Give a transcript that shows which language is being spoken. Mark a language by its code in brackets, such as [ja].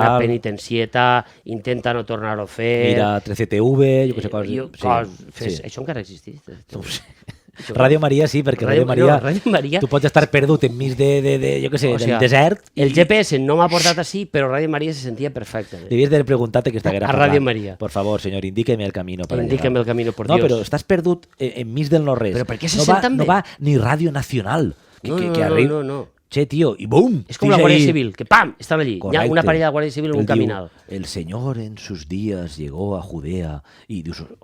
[ca] Una penitencieta, intenta no tornar-ho a fer... Mira 13TV, jo que sé coses... Això encara existeix? No ho sé. Ràdio Maria sí, perquè Ràdio Maria tu pots estar perdut enmig de jo què sé, del desert. El GPS no m'ha portat així, però Ràdio Maria se sentia perfecte. Devies d'haver preguntat que estaguera a Ràdio Maria. [es] Por favor, senyor, indíqueme el camino. Indíqueme el camino, por Dios. [ca] No, però estàs perdut enmig del no-res. Però per què se sent tan bé? No va ni Ràdio Nacional. No. Che, tio, i bum! És com la Guàrdia Civil, que pam, estan allí. Hi ha una parella de Guàrdia Civil en un caminal. [es] El Señor en sus días llegó a Judea [ca] i dius...